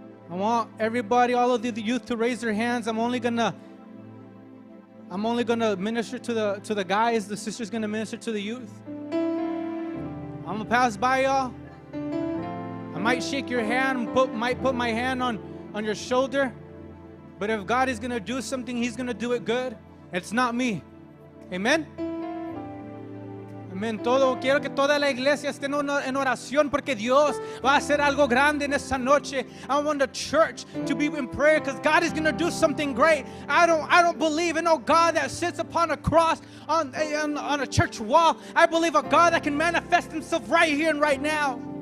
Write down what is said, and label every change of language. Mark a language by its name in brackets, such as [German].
[English] I want everybody, all of the youth, to raise their hands. I'm only gonna minister to the guys. The sister's gonna minister to the youth. I'm gonna pass by y'all. I might shake your hand, might put my hand on your shoulder. But if God is gonna do something, He's gonna do it good. It's not me. Amen. Amén. [Spanish] Quiero que toda la iglesia esté en oración porque Dios va a hacer algo grande en esta noche. [English] I want the church to be in prayer because God is going to do something great. I don't believe in no God that sits upon a cross on a church wall. I believe a God that can manifest Himself right here and right now.